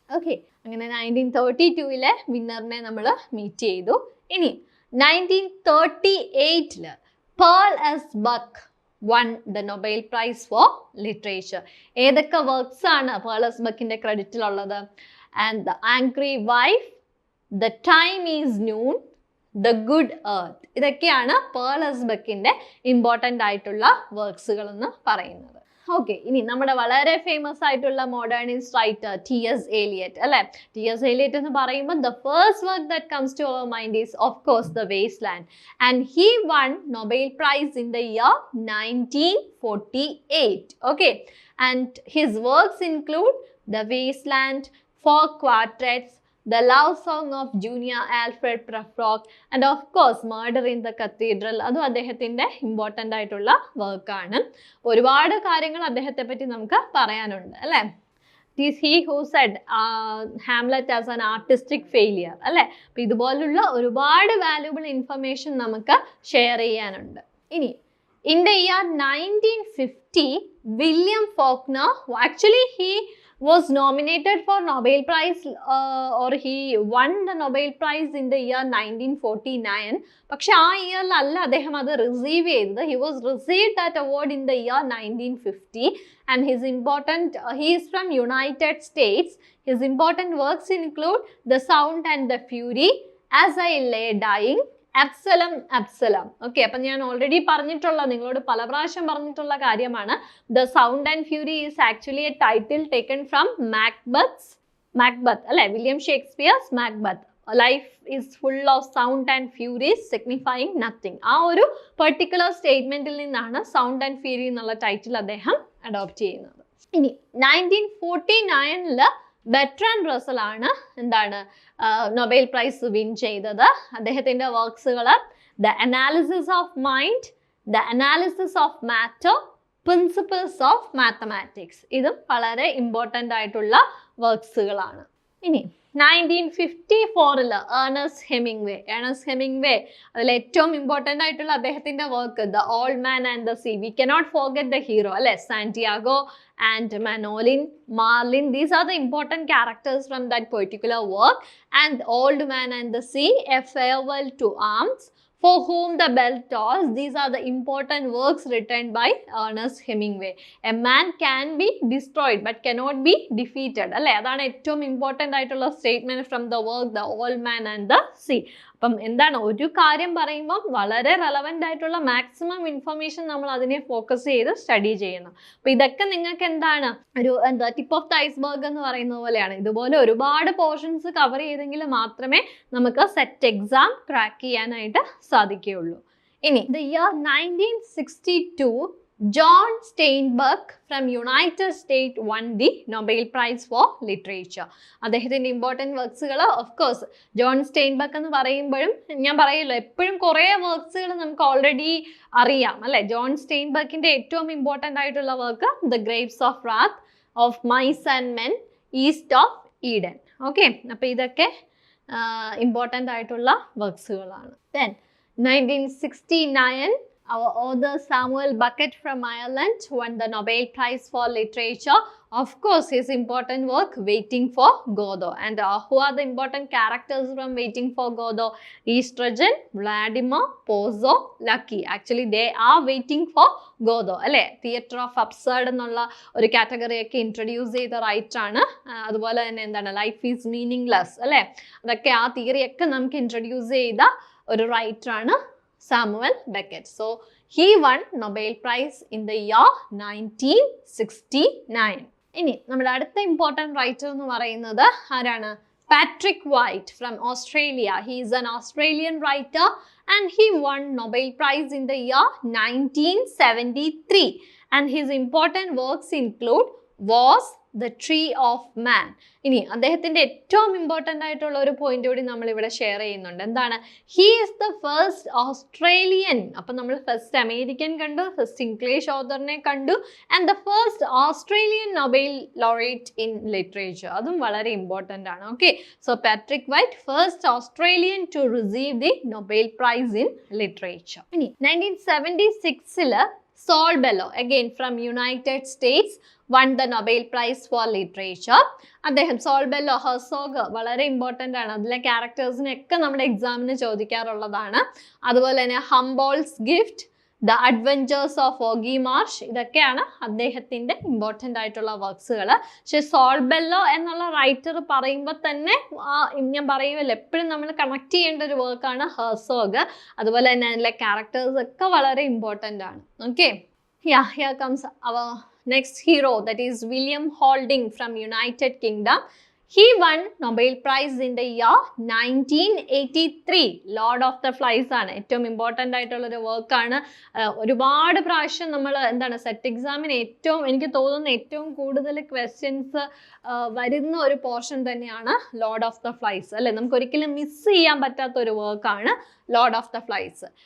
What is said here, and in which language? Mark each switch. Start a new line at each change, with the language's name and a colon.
Malayalam: Okay, അങ്ങനെ 1932 വിന്നറിനെ നമ്മൾ meet ചെയ്തു.
English: ഇനി 1938 Pearl S Buck won the Nobel Prize for Literature.
Malayalam: ഏതൊക്കെ വർക്ക്സ് ആണ് pearl S ബക്കിൻ്റെ ക്രെഡിറ്റിലുള്ളത്? And the angry wife, the time is noon, the good earth. ഇതൊക്കെയാണ് pearl എസ്ബെക്കിന്റെ important ആയിട്ടുള്ള വർക്ക്സുകൾ എന്ന് പറയുന്നത്. ഓക്കെ, ഇനി നമ്മുടെ വളരെ ഫേമസ് ആയിട്ടുള്ള മോഡേണിസ്റ്റ് റൈറ്റർ T.S. Eliot അല്ലെ. T.S.
English: Eliot
Malayalam: എന്ന് പറയുമ്പോൾ
English: the first work that comes to our mind is of course The Wasteland, and he won Nobel Prize in the year 1948. Okay, and his works include The Wasteland, Four Quartets, The Love Song of Junior Alfred Prufrock, and of course Murder in the Cathedral.
Malayalam: അതും അദ്ദേഹത്തിൻ്റെ important ആയിട്ടുള്ള വർക്കാണ്. ഒരുപാട് കാര്യങ്ങൾ അദ്ദേഹത്തെ പറ്റി നമുക്ക് പറയാനുണ്ട് അല്ലേ.
English: It is he who said Hamlet as an artistic failure അല്ലേ.
Malayalam: അപ്പം ഇതുപോലുള്ള ഒരുപാട് വാല്യുബിൾ ഇൻഫർമേഷൻ നമുക്ക് ഷെയർ ചെയ്യാനുണ്ട്.
English: ഇനി in the year 1950, William Faulkner, actually he was nominated for Nobel Prize or he won the Nobel Prize in the year 1949.
Malayalam: പക്ഷെ ആ ഇയറിൽ അല്ല അദ്ദേഹം അത് റിസീവ് ചെയ്തത്.
English: He was received that award in the year 1950, and his important he is from United States. His important works include The Sound and the Fury, As I Lay Dying, Absalom, Absalom.
Malayalam: Okay, അപ്പം ഞാൻ already പറഞ്ഞിട്ടുള്ള, നിങ്ങളോട് പല പ്രാവശ്യം പറഞ്ഞിട്ടുള്ള കാര്യമാണ്.
English: The sound and fury is actually a title taken from Macbeth അല്ലെ, William Shakespeare's Macbeth. Life is full of sound and furies signifying nothing.
Malayalam: ആ ഒരു പെർട്ടിക്കുലർ സ്റ്റേറ്റ്മെന്റിൽ നിന്നാണ് സൗണ്ട് ആൻഡ് ഫ്യൂരി എന്നുള്ള ടൈറ്റിൽ അദ്ദേഹം അഡോപ്റ്റ് ചെയ്യുന്നത്. ഇനി 1949 ബെർട്രാൻഡ് റസൽ ആണ് എന്താണ് നൊബേൽ പ്രൈസ് വിൻ ചെയ്തത്. അദ്ദേഹത്തിൻ്റെ വർക്ക്സുകൾ the analysis of mind, the analysis of matter, principles of mathematics. ഇതും വളരെ ഇമ്പോർട്ടൻ്റ് ആയിട്ടുള്ള വർക്ക്സുകളാണ്. ഇനി 1954 ഏണസ്റ്റ് ഹെമിംഗ്വേ അതിൽ ഏറ്റവും ഇമ്പോർട്ടൻ്റ് ആയിട്ടുള്ള അദ്ദേഹത്തിൻ്റെ work the old man and the sea.
English: We cannot forget the hero അല്ലെ, Santiago and Manolin, Marlin. These are the important characters from that particular work. And Old Man and the Sea, A Farewell to Arms, For Whom the Bell Tolls. These are the important works written by Ernest Hemingway. A man can be destroyed but cannot be defeated.
Malayalam: അല്ലേ, അതാണ് ഏറ്റവും important ആയിട്ടുള്ള statement
English: from the work
Malayalam: the old man and the sea. അപ്പം എന്താണ്, ഒരു കാര്യം പറയുമ്പം വളരെ റെലവൻ്റ് ആയിട്ടുള്ള മാക്സിമം ഇൻഫർമേഷൻ നമ്മൾ അതിനെ ഫോക്കസ് ചെയ്ത് സ്റ്റഡി ചെയ്യണം. അപ്പം ഇതൊക്കെ നിങ്ങൾക്ക് എന്താണ് ഒരു ടിപ്പ് ഓഫ് ദ ഐസ്ബർഗ് എന്ന് പറയുന്ന പോലെയാണ്. ഇതുപോലെ ഒരുപാട് പോർഷൻസ് കവർ ചെയ്തെങ്കിൽ മാത്രമേ നമുക്ക് സെറ്റ് എക്സാം ക്രാക്ക് ചെയ്യാനായിട്ട് സാധിക്കുകയുള്ളൂ.
English: ഇനി the year 1962 John Steinbeck from United States won the Nobel Prize for Literature.
Malayalam: അദ്ദേഹത്തിൻ്റെ ഇമ്പോർട്ടൻറ്റ് വർക്ക്സുകൾ ഓഫ് കോഴ്സ് ജോൺ സ്റ്റെയിൻബക്ക് എന്ന് പറയുമ്പോഴും ഞാൻ പറയല്ലോ എപ്പോഴും കുറേ വർക്ക്സുകൾ നമുക്ക് ഓൾറെഡി അറിയാം അല്ലേ. ജോൺ സ്റ്റെയിൻബക്കിൻ്റെ ഏറ്റവും ഇമ്പോർട്ടൻ്റ് ആയിട്ടുള്ള work the Graves of റാത്ത്, of mice and men, east of Eden. Okay, അപ്പോൾ ഇതൊക്കെ ഇമ്പോർട്ടൻ്റ് ആയിട്ടുള്ള വർക്ക്സുകളാണ്.
English: Then 1969 our author Samuel Beckett from Ireland won the Nobel Prize for Literature. Of course, his important work Waiting for Godot. And who are the important characters from Waiting for Godot? Estrogen, Vladimir, Pozzo, Lucky. Actually, they are waiting for Godot.
Malayalam: അല്ലേ, theatre of absurd എന്നുള്ള ഒരു കാറ്റഗറിയൊക്കെ introduce ചെയ്ത റൈറ്ററാണ്. അതുപോലെ തന്നെ എന്താണ് life is meaningless അല്ലേ, അതൊക്കെ ആ തിയറിയൊക്കെ നമുക്ക് ഇൻട്രൊഡ്യൂസ് ചെയ്ത ഒരു റൈറ്ററാണ് Samuel Beckett.
English: So he won Nobel Prize in the year 1969.
Malayalam: ഇനി നമ്മുടെ അടുത്ത ഇമ്പോർട്ടൻറ്റ് റൈറ്റർ എന്ന് പറയുന്നത് ആരാണ്?
English: Patrick White from Australia. He is an Australian writer and he won Nobel Prize in the year 1973. And his important works include Was the Tree of Man.
Malayalam: ഇനി അദ്ദേഹത്തിൻ്റെ ഏറ്റവും important ആയിട്ടുള്ള ഒരു പോയിന്റ് കൂടി നമ്മളിവിടെ ഷെയർ ചെയ്യുന്നുണ്ട്. എന്താണ്?
English: He is the first Australian.
Malayalam: അപ്പം നമ്മൾ ഫസ്റ്റ് അമേരിക്കൻ കണ്ടു, ഫസ്റ്റ് ഇംഗ്ലീഷ് ഓതറിനെ കണ്ടു,
English: And the first Australian Nobel laureate in literature.
Malayalam: അതും വളരെ ഇമ്പോർട്ടൻ്റ് ആണ്.
English: Okay, so Patrick White first Australian to receive the Nobel prize in literature. ഇനി 1976 Saul Bellow, again from United States, won the Nobel Prize for Literature.
Malayalam: അദ്ദേഹം soul ബെല്ലോ, Herzog വളരെ important ആണ്. അതിലെ ക്യാരക്ടേഴ്സിനൊക്കെ നമ്മുടെ എക്സാമിന് ചോദിക്കാറുള്ളതാണ്. അതുപോലെ തന്നെ ഹംബോൾട്ട്സ് gift, the adventures of ogee Marsh, ഇതൊക്കെയാണ് അദ്ദേഹത്തിൻ്റെ ഇമ്പോർട്ടൻ്റ് ആയിട്ടുള്ള വർക്ക്സുകൾ. പക്ഷെ സോൾബെല്ലോ എന്നുള്ള റൈറ്റർ പറയുമ്പോൾ തന്നെ ഞാൻ പറയുമല്ലോ എപ്പോഴും നമ്മൾ കണക്ട് ചെയ്യേണ്ട ഒരു വർക്കാണ് ഹെർസോഗ്. അതുപോലെ തന്നെ അതിലെ ക്യാരക്ടേഴ്സ് ഒക്കെ വളരെ ഇമ്പോർട്ടൻ്റ് ആണ്.
English: Okay, here comes our next hero, that is William Holding from United Kingdom. He won Nobel Prize in the year 1983.
Malayalam: Lord of the Flies ആണ് ഏറ്റവും ഇമ്പോർട്ടൻ്റ് ആയിട്ടുള്ളൊരു വർക്കാണ്. ഒരുപാട് പ്രാവശ്യം നമ്മൾ എന്താണ് സെറ്റ് എക്സാമിന് ഏറ്റവും എനിക്ക് തോന്നുന്ന ഏറ്റവും കൂടുതൽ ക്വസ്റ്റ്യൻസ് വരുന്ന ഒരു പോർഷൻ തന്നെയാണ് ലോർഡ് ഓഫ് ദ ഫ്ലൈസ് അല്ലേ. നമുക്ക് ഒരിക്കലും മിസ് ചെയ്യാൻ പറ്റാത്ത ഒരു വർക്കാണ് ലോർഡ് ഓഫ് ദ ഫ്ലൈസ്.